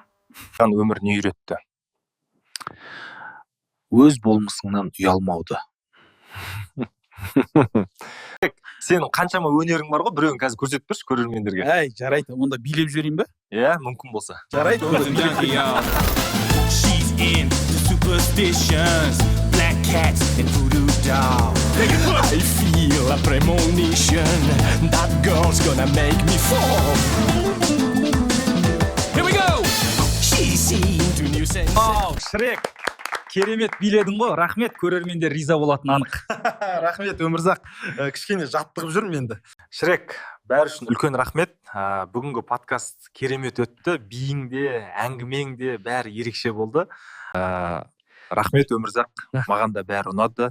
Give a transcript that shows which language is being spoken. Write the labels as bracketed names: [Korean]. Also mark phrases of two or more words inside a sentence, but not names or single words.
[Kazakh] Өмір не үйретті? Өз болмысыңнан ұялмауды. Сенің қаншама өнерің бар ғой, біреуін қазір көрсетіп берші көрермендерге. Әй, жарайды, онда билеп жіберейін бе? Мүмкін болса. Жарайды, онда билеп жіберейін. [English] She's into superstitions, black cats and voodoo dolls. I feel a premonition that girl's gonna make me fall. Here we go. She's into new senses. [Kazakh] Шрек, керемет биледің ғой, рахмет, көрермендер риза болатын анық. Рахмет, Өмірзақ. Кішкене жаттығып жүрмін енді. Шрек, бәрі үшін үлкен рахмет. Бүгінгі подкаст керемет өтті. Биің де, әңгімең де бәрі ерекше болды. Рахмет, Өмірзақ. Маған да бәрі ұнады.